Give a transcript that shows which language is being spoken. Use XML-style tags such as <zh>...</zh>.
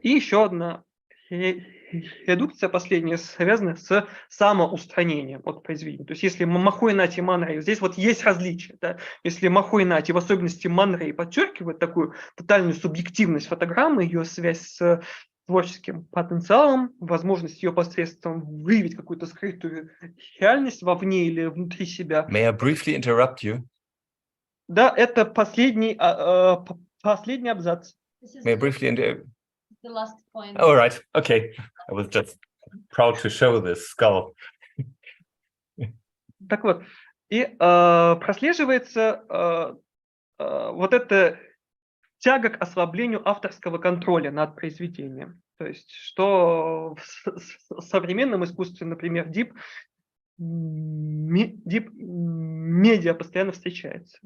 <ru>И еще одна редукция последняя связана с самоустранением от произведения. То есть если Махой Нать и Ман Рей, здесь вот есть различия. Да? Если Махой Нать и в особенности Ман Рей подчеркивают такую тотальную субъективность фотограммы, ее связь с творческим потенциалом, возможность ее посредством выявить какую-то скрытую реальность вовне или внутри себя.</ru> <en>May I briefly interrupt you?</en> <ru>Да, это последний абзац.</ru> <en>May I briefly interrupt? The last point. All right, okay. I was just proud to show this skull.</en> <ru>Так вот, и прослеживается вот эта тяга к ослаблению авторского контроля над произведением. То есть, что в современном искусстве, например, дип медиа постоянно встречается.</ru>